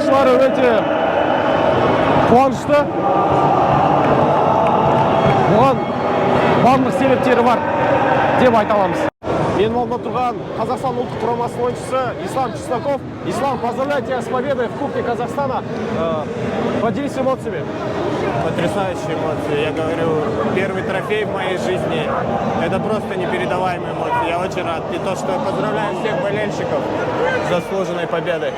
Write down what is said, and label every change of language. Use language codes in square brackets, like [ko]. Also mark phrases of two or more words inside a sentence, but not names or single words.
[kk] өте қуанышты. Бұған барлық себептері бар деп айта аламыз. Менің алдымда тұрған Қазақстан ұлттық құрамасының ойыншысы Ислам Чесноков. Ислам, [ru] поздравляю тебя с победой в Кубке Казахстана. Поделись эмоциями. Потрясающие эмоции. Я говорю, первый трофей в моей жизни. Это просто непередаваемые эмоции. Я очень рад. И то, что я поздравляю всех болельщиков с заслуженной победой.